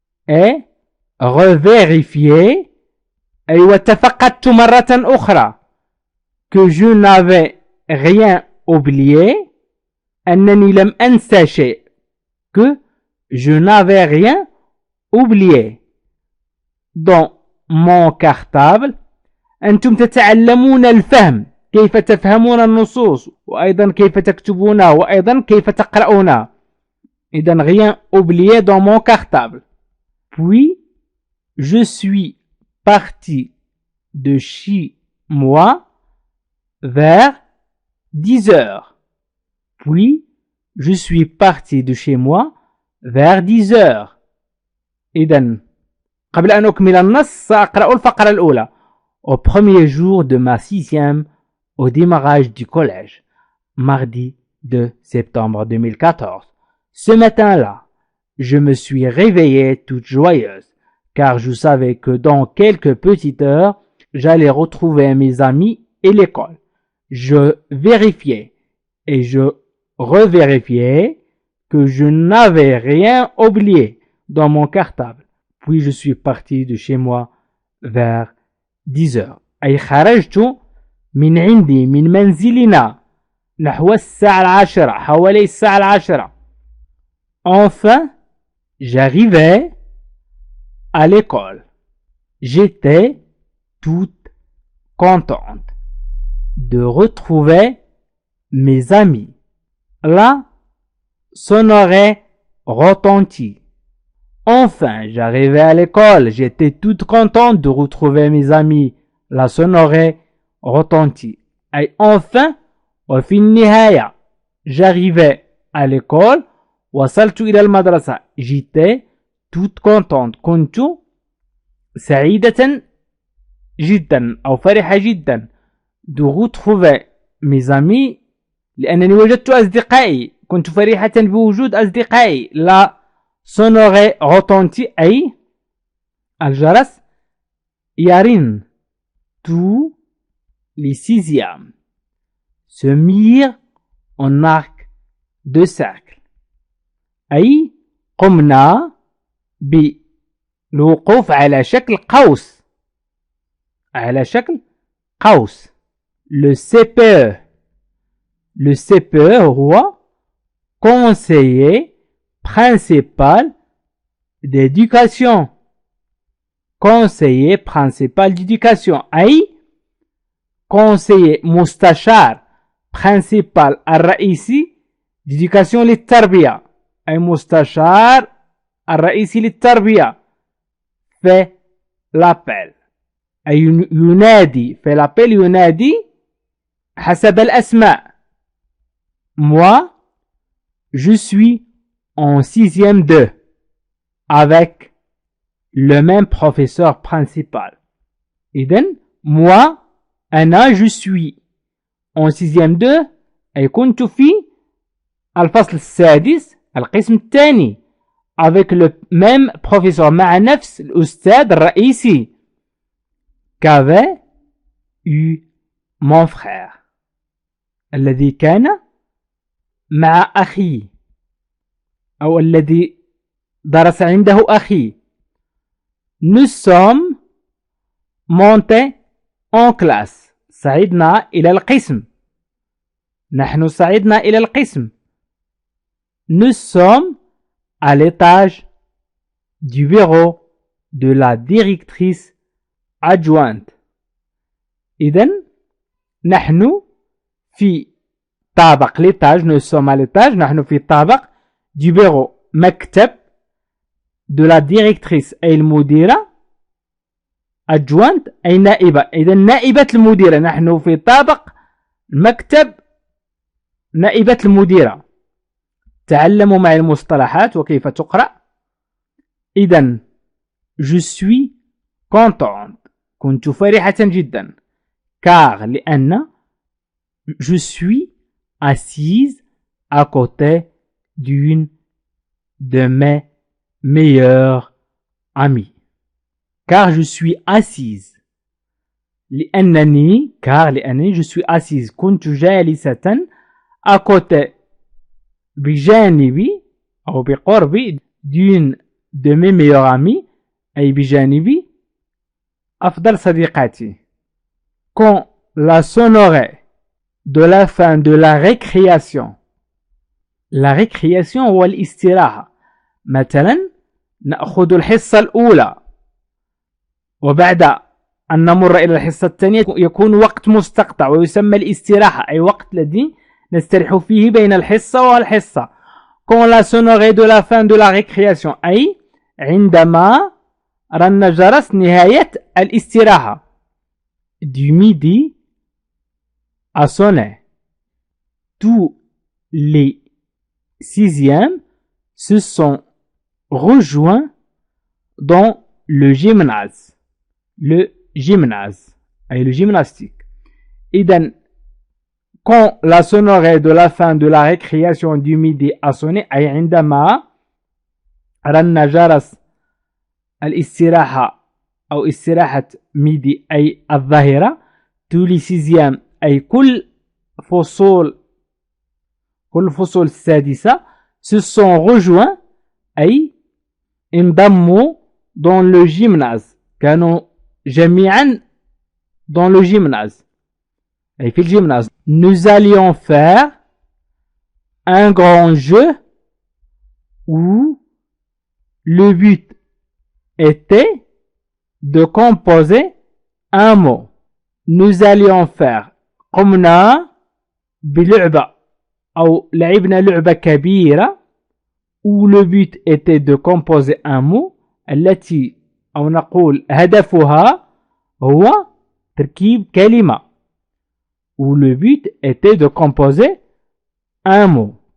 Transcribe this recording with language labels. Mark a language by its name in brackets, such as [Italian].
[French] et revérifier [Arabic] أي وتفقدت مرة أخرى [French] que je n'avais rien oublié [Arabic] أنني لم أنسى شيء [French] que je n'avais rien oublié dans mon cartable [Arabic] أنتم تتعلمون الفهم، كيف تفهمون النصوص، وأيضا كيف تكتبونها، وأيضا كيف تقرؤونها. إذن [French] rien oublié dans mon cartable. Puis je suis parti de chez moi vers 10 heures. Puis je suis parti de chez moi vers 10 heures. [Arabic] إذن قبل أن أكمل النص سأقرأ الفقرة الأولى. [French] Au premier jour de ma 6e au démarrage du collège, mardi 2 septembre 2014. Ce matin-là, je me suis réveillée toute joyeuse, car je savais que dans quelques petites heures, j'allais retrouver mes amis et l'école. Je vérifiais et je revérifiais que je n'avais rien oublié dans mon cartable. Puis je suis parti de chez moi vers 10 heures. [Arabic] أي خرجت من عندي من منزلنا نحو الساعة 10 حوالي الساعة 10. [French] Enfin, j'arrivais à l'école. J'étais toute contente de retrouver mes amis. La sonnerie retentit. Enfin, j'arrivais à l'école. J'étais toute contente de retrouver mes amis. La sonnerie retentit. Et enfin, [Arabic] وفي النهاية, [French] j'arrivais à l'école. [Arabic] وصلت إلى المدرسة. [French] J'étais toute contente. [Arabic] كنت سعيدة جدا أو فرحة جدا [French] de retrouver mes amis [Arabic] لأنني وجدت أصدقائي. كنت فرحة بوجود أصدقائي. لا [French] sonnerie retentit [Arabic] أي الجرس يرن. [French] Tous les 6e se mirent en arc de cercle. [Arabic] أي قمنا بالوقوف على شكل قوس. على شكل قوس. [French] Le CPE. Le CPE [Arabic] هو [French] conseiller principal d'éducation. conseiller principal d'éducation [Arabic] أي [French] conseiller [Arabic] مستشار [French] principal [Arabic] الرئيسي [French] d'éducation [Arabic] للتربية. أي مستشار الرئيسي للتربية. [French] fait l'appel. [Arabic] أي ينادي. [French] fait l'appel [Arabic] ينادي حسب الأسماء. [French] moi je suis en 6e 2 avec le même professeur principal. [Arabic] إذن [French] moi [Arabic] أنا [French] je suis en 6e 2 [Arabic] أي كنت في الفصل السادس القسم الثاني [French] avec le même professeur [Arabic] مع نفس الأستاذ الرئيسي [French] qu'avait eu mon frère [Arabic] الذي كان مع أخي أو الذي درس عنده أخي. [French] Nous sommes montés en classe. [Arabic] صعدنا إلى القسم. نحن صعدنا إلى القسم. [French] Nous sommes à l'étage du bureau de la directrice adjointe. [Arabic] إذن نحن في طابق [French] l'étage. Nous sommes à l'étage. [Arabic] نحن في طابق [French] du bureau [Arabic] مكتب [French] de la directrice [Arabic] أي المديرة [French] adjointe [Arabic] أي نائبة. إذن نائبة المديرة. نحن في طابق مكتب نائبة المديرة. تعلموا معي المصطلحات وكيف تقرأ. إذن [French] je suis contente. [Arabic] كنت فرحة جدا. [French] car [Arabic] لأن [French] je suis assise à côté d'une de mes meilleurs amis. car je suis assise. [Arabic] لأنني [French] je suis assise. [Arabic] كنت جالسة [French] à côté [Arabic] بجانبي أو بقربي [French] d'une de mes meilleurs amis [Arabic] أي بجانبي أفضل صديقاتي. [French] quand la sonnerie de la fin de la récréation. [Arabic] la récréation هو الاستراحة. مثلا نأخذ الحصة الأولى وبعد أن نمر إلى الحصة الثانية يكون وقت مستقطع ويسمى الاستراحة، أي وقت الذي نستريح فيه بين الحصة والحصة. [French] Quand la sonnerie de la fin de la récréation، [Arabic] أي عندما رن جرس نهاية الاستراحة. [French] Du midi a sonné. Tous les sixièmes se sont rejoints dans le gymnase. Le gymnase, [Arabic] أي [French] le gymnastique. [Arabic] إذن [French] quand la sonnerie de la fin de la récréation du midi a sonné، [Arabic] أي عندما رن جرس الاستراحة أو استراحة ميدي أي الظهيرة. [French] tous les sixièmes [Arabic] أي كل فصول السادسة. [French] se sont rejoints [Arabic] أي انضموا [French] dans le gymnase، [Arabic] كانوا جميعا [French] dans le gymnase [Arabic] أي في الجيمناز. [French] nous allions faire un grand jeu où le but était de composer un mot. nous allions faire، [Arabic] قمنا بلعبة أو لعبنا لعبة كبيرة [French] où le but était de composer un mot، [Arabic] التي أو نقول هدفها هو تركيب كلمة. [French] où le but était de composer un mot.